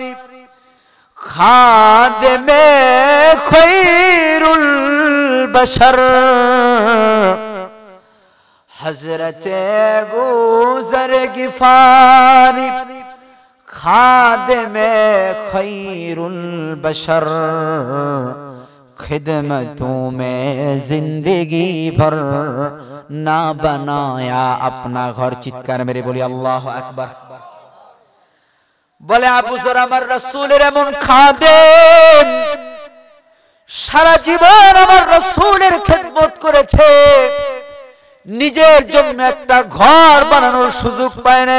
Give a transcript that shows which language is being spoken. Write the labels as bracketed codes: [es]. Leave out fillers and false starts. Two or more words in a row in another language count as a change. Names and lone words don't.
[bn] খাদেমে খৈরুল বশর, হযরতে আবু যর গিফারি খাদেমে খৈরুল বশর, [hi] खिदमतों में जिंदगी भर ना बनाया अपना घर। [bn] চিৎকার মেরে বলি [ar] الله أكبر. [bn] বলে আবু যর আমার রাসূলের এমন খাদেম, সারা জীবন আমার রাসূলের খেদমত করেছে, নিজের জন্য একটা ঘর বানানোর সুযোগ পায় না।